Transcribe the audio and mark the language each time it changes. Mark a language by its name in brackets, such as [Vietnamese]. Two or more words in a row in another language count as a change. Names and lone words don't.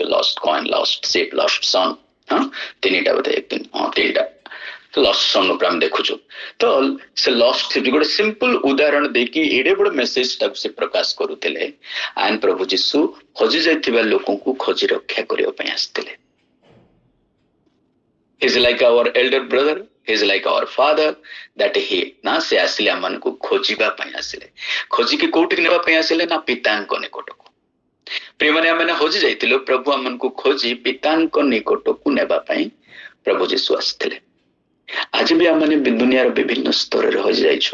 [English] lost coin, lost sheep, lost son, [Odia] 3ଟା ବୋଧେ, 3ଟା [English] lost son [Odia] ଉପରେ ଆମେ ଦେଖୁଛୁ। ତ ସେ ଲଷ୍ଟ ଗୋଟେ ସିମ୍ପଲ ଉଦାହରଣ ଦେଇକି ଏଡେ ବଡ ମେସେଜ ଟାକୁ ସେ ପ୍ରକାଶ କରୁଥିଲେ। ଆଣ୍ଡ ପ୍ରଭୁ ଯୀଶୁ ହଜି ଯାଇଥିବା ଲୋକଙ୍କୁ ଖୋଜି ରକ୍ଷା କରିବା ପାଇଁ ଆସିଥିଲେ। [English] He is like our elder brother, he is like our father, that he [Odia] ନା ସେ ଆସିଲେ ଆମମାନଙ୍କୁ ଖୋଜିବା ପାଇଁ ଆସିଲେ। ଖୋଜିକି କୋଉଠିକି ନେବା ପାଇଁ ଆସିଲେ ନା ପିତାଙ୍କ ନିକଟକୁ। ପ୍ରିୟମାନେ ଆମେ ହଜି ଯାଇଥିଲୁ, ପ୍ରଭୁ ଆମମାନଙ୍କୁ ଖୋଜି ପିତାଙ୍କ ନିକଟକୁ ନେବା ପାଇଁ ପ୍ରଭୁ ଯୀଶୁ ଆସିଥିଲେ। ଆଜି ବି ଆମେ ଦୁନିଆର ବିଭିନ୍ନ ସ୍ତରରେ ହଜି ଯାଇଛୁ।